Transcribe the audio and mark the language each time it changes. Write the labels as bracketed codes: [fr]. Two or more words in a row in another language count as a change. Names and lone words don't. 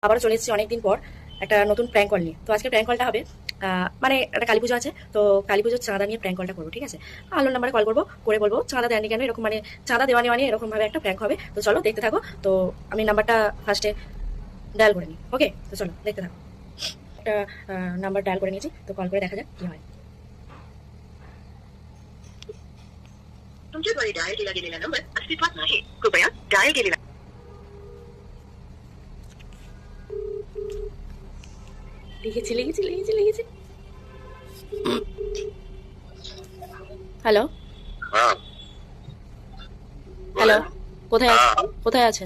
[bn] আবারও চলে এসেছি অনেকদিন পর একটা নতুন প্র্যাঙ্ক কল নিয়ে। তো আজকে প্র্যাঙ্ক কলটা হবে মানে একটা কালী পুজো আছে, তো কালী পুজোর চাঁদা নিয়ে প্র্যাঙ্ক কলটা করবো, ঠিক আছে? আলোর নাম্বারে কল করবো, করে বলবো চাঁদা দেয়নি কেন, এরকম মানে চাঁদা দেওয়া নেওয়া নিয়ে এরকম ভাবে একটা প্র্যাঙ্ক হবে। তো চলো দেখতে থাকো। তো আমি নাম্বারটা ফার্স্টে ডায়াল করে নিই, ওকে? তো চলো দেখতে থাকো। একটা নাম্বার ডায়াল করে নিয়েছি, তো কল করে দেখা যাক কি হয়। [mr] तुमच्याद्वारे डायल केला गेलेला नंबर अस्तित्वात नाही, कृपया डायल केलेला [bn] লিখেছি লিখেছি লিখেছি লিখেছি। হ্যালো হ্যাঁ হ্যালো, কোথায় হ্যাঁ। কোথায় আছেন?